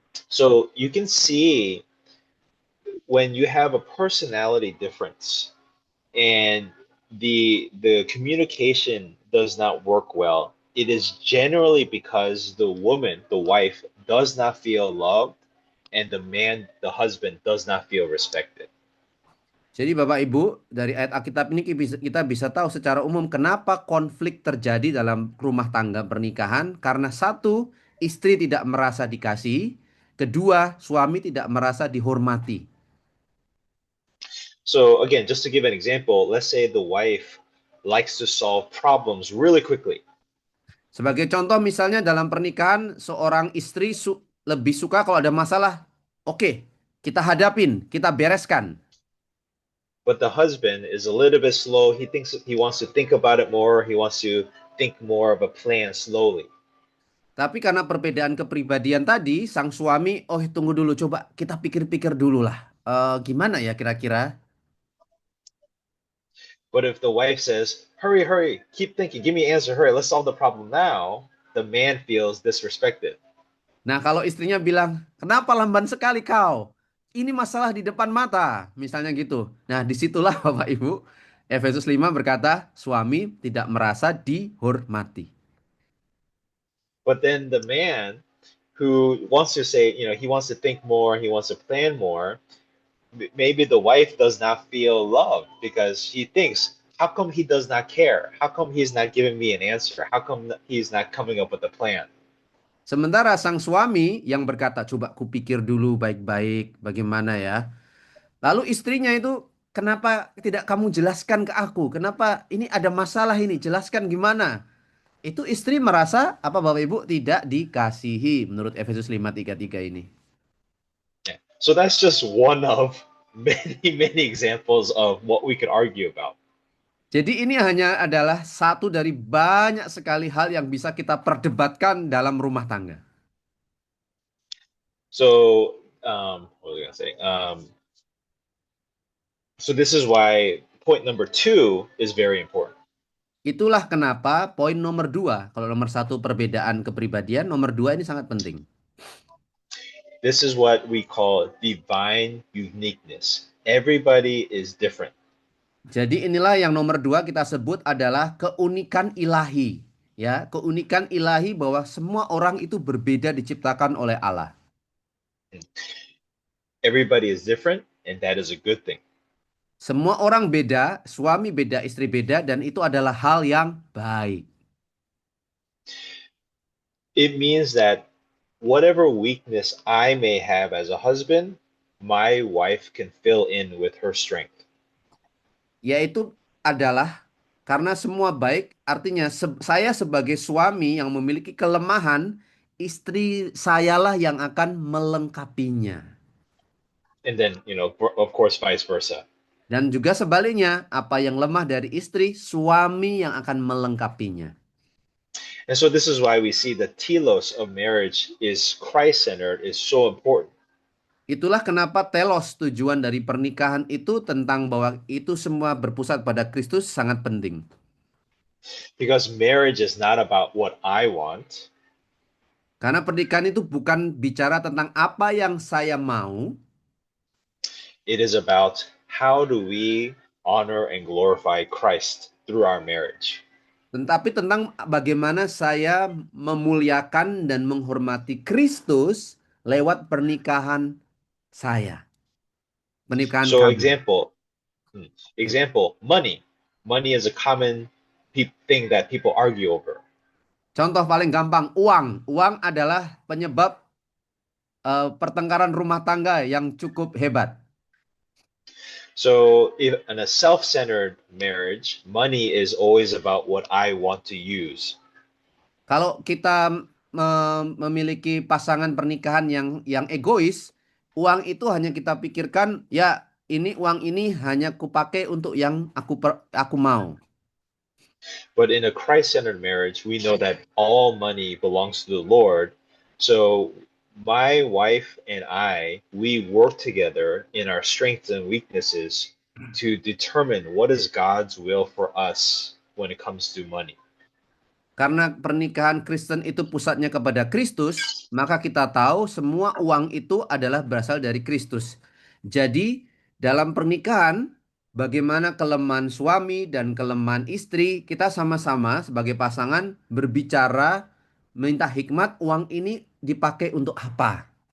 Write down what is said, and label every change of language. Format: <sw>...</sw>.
<en>So you can see when you have a personality difference and the communication does not work well, it is generally because the woman, the wife, does not feel loved, and the man, the husband, does not feel respected.</en> <id>Jadi Bapak Ibu, dari ayat Alkitab ini kita bisa tahu secara umum kenapa konflik terjadi dalam rumah tangga pernikahan. Karena satu, istri tidak merasa dikasih. Kedua, suami tidak merasa dihormati.</id> <en>So again, just to give an example, let's say the wife likes to solve problems really quickly.</en> <id>Sebagai contoh misalnya dalam pernikahan, seorang istri lebih suka kalau ada masalah, oke, kita hadapin, kita bereskan.</id> <en>But the husband is a little bit slow. He wants to think about it more. He wants to think more of a plan slowly.</en> <id>Tapi karena perbedaan kepribadian tadi, sang suami, oh tunggu dulu, coba kita pikir-pikir dulu lah. Gimana ya kira-kira?</id> <en>But if the wife says, hurry, hurry, keep thinking, give me an answer, hurry, let's solve the problem now, the man feels disrespected.</en> <id>Nah, kalau istrinya bilang, kenapa lamban sekali kau? Ini masalah di depan mata, misalnya gitu. Nah, disitulah Bapak Ibu, Efesus 5 berkata, suami tidak merasa dihormati.</id> <en>But then the man who wants to say, he wants to think more, he wants to plan more, maybe the wife does not feel loved because he thinks, how come he does not care? How come he's not giving me an answer? How come he's not coming up with a plan?</en> <id>Sementara sang suami yang berkata, coba kupikir dulu baik-baik bagaimana ya. Lalu istrinya itu, kenapa tidak kamu jelaskan ke aku? Kenapa ini ada masalah ini? Jelaskan gimana? Itu istri merasa apa Bapak Ibu tidak dikasihi menurut Efesus 5:33 ini.</id> <en>Yeah. So that's just one of many examples of what we could argue about.</en> <id>Jadi ini hanya adalah satu dari banyak sekali hal yang bisa kita perdebatkan dalam rumah tangga.</id> <en>So what was I gonna say? So this is why point number 2 is very important.</en> <id>Itulah kenapa poin nomor 2, kalau nomor 1 perbedaan kepribadian, nomor 2 ini sangat penting.</id> <en>This is what we call divine uniqueness. Everybody is different.</en> <id>Jadi inilah yang nomor 2 kita sebut adalah keunikan ilahi. Ya, keunikan ilahi bahwa semua orang itu berbeda diciptakan oleh Allah.</id> <en>Everybody is different, and that is a good thing.</en> <id>Semua orang beda, suami beda, istri beda, dan itu adalah hal yang baik.</id> <en>It means that whatever weakness I may have as a husband, my wife can fill in with her strength.</en> <id>Yaitu adalah karena semua baik, artinya saya sebagai suami yang memiliki kelemahan, istri sayalah yang akan melengkapinya.</id> <en>And then, of course, vice versa.</en> <id>Dan juga sebaliknya, apa yang lemah dari istri, suami yang akan melengkapinya.</id> <en>And so this is why we see the telos of marriage is Christ-centered is so important.</en> <id>Itulah kenapa telos, tujuan dari pernikahan itu tentang bahwa itu semua berpusat pada Kristus sangat penting.</id> <en>Because marriage is not about what I want.</en> <id>Karena pernikahan itu bukan bicara tentang apa yang saya mau.</id> <en>It is about how do we honor and glorify Christ through our marriage.</en> <id>Tetapi tentang bagaimana saya memuliakan dan menghormati Kristus lewat pernikahan saya. Pernikahan</id> <en>So</en> <id>kami.</id> <en>example, money. Money is a common thing that people argue over.</en> <id>Contoh paling gampang, uang. Uang adalah penyebab pertengkaran rumah tangga yang cukup hebat.</id> <en>So in a self-centered marriage, money is always about what I want to use.</en> <id>Kalau kita memiliki pasangan pernikahan yang egois, uang itu hanya kita pikirkan, ya ini uang ini hanya kupakai untuk yang aku mau.</id> <en>But in a Christ-centered marriage, we know that all money belongs to the Lord. So my wife and I, we work together in our strengths and weaknesses to determine what is God's will for us when it comes to money.</en> <id>Karena pernikahan Kristen itu pusatnya kepada Kristus, maka kita tahu semua uang itu adalah berasal dari Kristus. Jadi dalam pernikahan, bagaimana kelemahan suami dan kelemahan istri, kita sama-sama sebagai pasangan berbicara, minta hikmat, uang ini dipakai untuk apa?</id>